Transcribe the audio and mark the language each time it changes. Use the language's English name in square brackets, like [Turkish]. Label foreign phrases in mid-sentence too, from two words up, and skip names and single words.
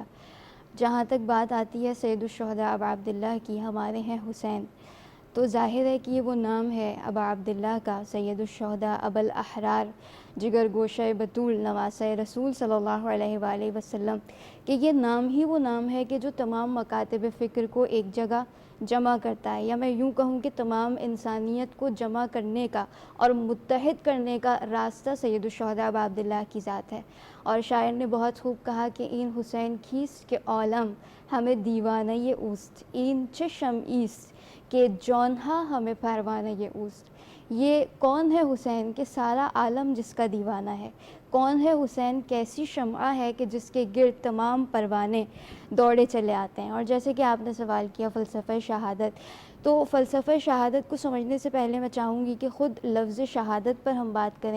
[Urdu] جہاں تک بات آتی ہے سید الشہداء ابا عبداللہ کی، ہمارے ہیں حسین، تو ظاہر ہے کہ یہ وہ نام ہے ابا عبداللہ کا، سید الشہداء ابا الاحرار، جگر گوشہ بطول، نواسہ رسول [Arabic] صلی اللہ علیہ وآلہ وسلم، [Urdu] کہ یہ نام ہی وہ نام ہے کہ جو تمام مکاتب فکر کو ایک جگہ جمع کرتا ہے، یا میں یوں کہوں کہ تمام انسانیت کو جمع کرنے کا اور متحد کرنے کا راستہ سید الشہداء ابا عبداللہ کی ذات ہے. اور شاعر نے بہت خوب کہا کہ [Persian] این حسین کیست کے عالم ہمیں دیوانہ یہ اوست، این چشم ایست کہ جونہا ہمیں پروانہ یہ اوست. [Urdu] یہ کون ہے حسین کہ سارا عالم جس کا دیوانہ ہے؟ کون ہے حسین کیسی شمعہ ہے کہ جس کے گرد تمام پروانے دوڑے چلے آتے ہیں؟ اور جیسے کہ آپ نے سوال کیا فلسفہ شہادت، تو فلسفہ شہادت کو سمجھنے سے پہلے میں چاہوں گی کہ خود لفظ شہادت پر ہم بات کریں.